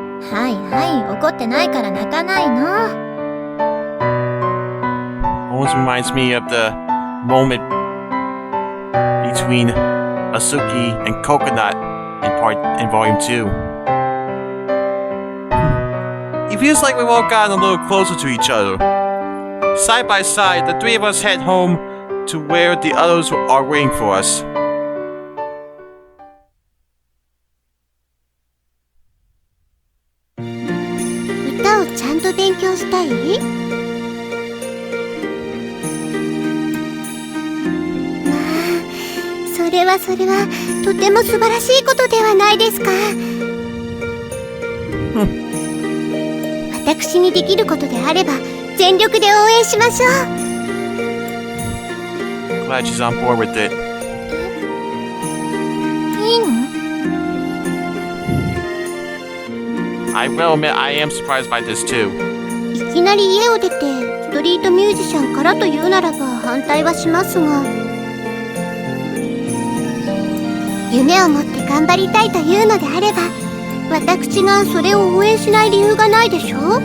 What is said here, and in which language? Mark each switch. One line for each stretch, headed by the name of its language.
Japanese: はいはい、怒ってないから泣かないの。
English: Almost reminds me of the moment between Asuki and Coconut in Volume 2. It feels like we've all gotten a little closer to each other. Side by side, the three of us head home to where the others are waiting for us.
Japanese: 歌をちゃんと勉強したい？それはとても素晴らしいことではないですか。私にできることであれば全力で応援しましょう。
English: Glad she's on board with it.
Japanese: いいの？
English: I will admit I am surprised by this too.
Japanese: いきなり家を出てストリートミュージシャンからというならば反対はしますが、夢を持って頑張りたいというのであれば、私がそれを応援しない理由がないでしょ。